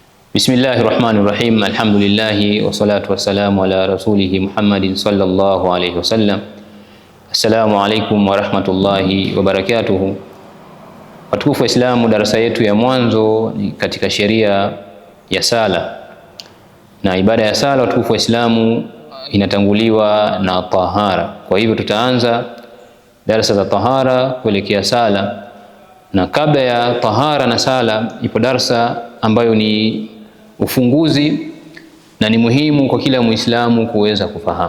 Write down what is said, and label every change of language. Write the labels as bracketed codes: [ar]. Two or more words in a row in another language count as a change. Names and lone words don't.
[ar] بسم الله الرحمن الرحيم. الحمد لله والصلاة والسلام على رسوله محمد صلى الله عليه وسلم. السلام عليكم ورحمة الله وبركاته. [sw] Watukufu wa Islamu, darasa yetu ya mwanzo ni katika sheria ya sala, na ibada ya sala watukufu wa Islamu inatanguliwa na tahara. Kwa hivyo tutaanza darasa za tahara kuelekea sala, na kabla ya tahara na sala ipo darasa ambayo ni ufunguzi na ni muhimu kwa kila Muislamu kuweza kufahamu.